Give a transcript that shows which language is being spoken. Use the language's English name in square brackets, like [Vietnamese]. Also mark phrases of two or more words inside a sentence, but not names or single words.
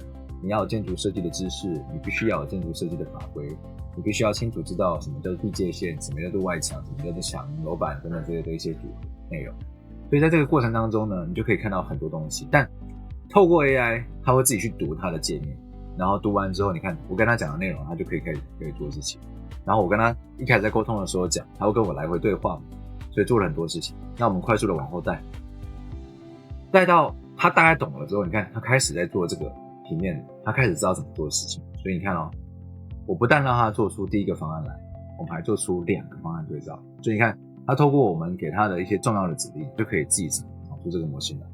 [Chinese] 你要有建築設計的知識，你必須要有建築設計的法規，你必須要清楚知道什麼叫做地界線，什麼叫做外牆，什麼叫做牆、樓板等等這些的一些組合內容。所以在這個過程當中呢，你就可以看到很多東西。但透過 AI， 它會自己去讀它的界面，然後讀完之後，你看我跟他講的內容，他就可以做事情。然後我跟他一開始在溝通的時候講，他會跟我來回對話，所以做了很多事情。那我們快速的往後帶到他大概懂了之後，你看他開始在做這個平面，他開始知道怎麼做事情。所以你看我不但讓他做出第一個方案來，我們還做出2個方案對照。所以你看，他透過我們給他的一些重要的指令，就可以自己產出這個模型來。